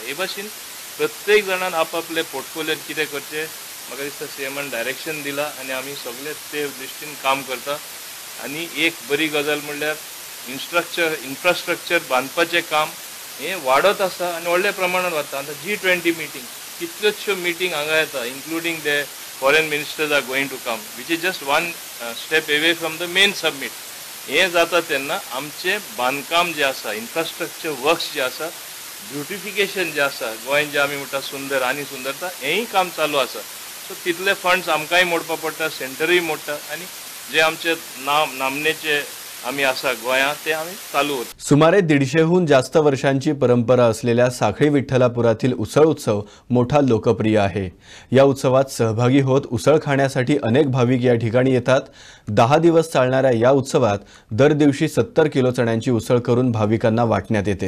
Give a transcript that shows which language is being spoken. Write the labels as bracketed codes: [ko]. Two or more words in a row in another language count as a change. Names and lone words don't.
[kok] हे भाशेन प्रत्येक जाणान आपआपले पोर्टफोलियोन कितें करचें म्हाका दिसता सीएमान डायरेक्शन दिला आनी आमी सगळे ते दृश्टीन काम करता. आनी एक बरी गजाल म्हणल्यार इन्फ्रास्ट्रक्चर बांदपाचें काम हें वाडत आसा आनी व्हडल्या प्रमाणात वता. [en] आतां [kok] G20 मिटींग कितल्योश्यो मिटींग हांगा येता [en] including the foreign ministers are going to come which is just 1 step away from the main summit. [kok] हें जाता तेन्ना आमचें बांदकाम जें आसा [en] infrastructure works [kok] जे आसा ब्युटिफिकेशन जें आसा गोंयांत जें आमी म्हणटा सुंदर आनी सुंदरता हेंय काम चालू आसा. सो तितले फंड्स आमकांय मोडपा पडटा सेंटरूय मोडटा आनी जे आमचे नामनेचे आमी आसा गोंयांत ते आमी चालू उरता. [mr] सुमारे 150हून जास्त वर्षांची परंपरा असलेल्या साखळी विठ्ठलापुरातील उसळ उत्सव मोठा लोकप्रिय आहे. या उत्सवात सहभागी होत उसळ खाण्यासाठी अनेक भाविक या ठिकाणी येतात. 10 दिवस चालणाऱ्या या उत्सवात दर दिवशी 70 किलो चण्याची उसळ करून भाविकांना वाटण्यात येते.